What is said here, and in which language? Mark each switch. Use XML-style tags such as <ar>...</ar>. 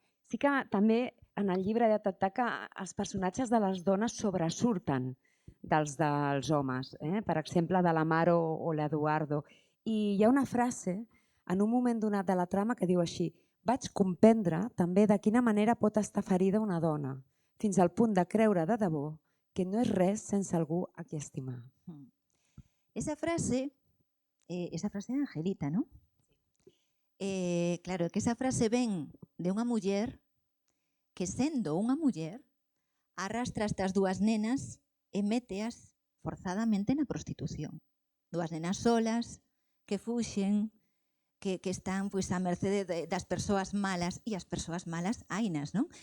<ca>Sí que també en el llibre he detectat que els personatges de les dones sobresurten dels homes, per exemple, de la Mar o l'Eduardo. I hi ha una frase en un moment donat de la trama que diu així: vaig comprendre també de quina manera pot estar ferida una dona, fins al punt de creure de debò que no és res sense algú a qui estimar.</ca> <es>Esa frase de Angelita, ¿no?</es> <gl>Claro, que esa frase ven de unha muller que, sendo unha muller, arrastra estas dúas nenas e méteas forzadamente na prostitución. Dúas nenas solas, que fuxen, que están pois á mercede das persoas malas, e as persoas malas hainas, non?</gl>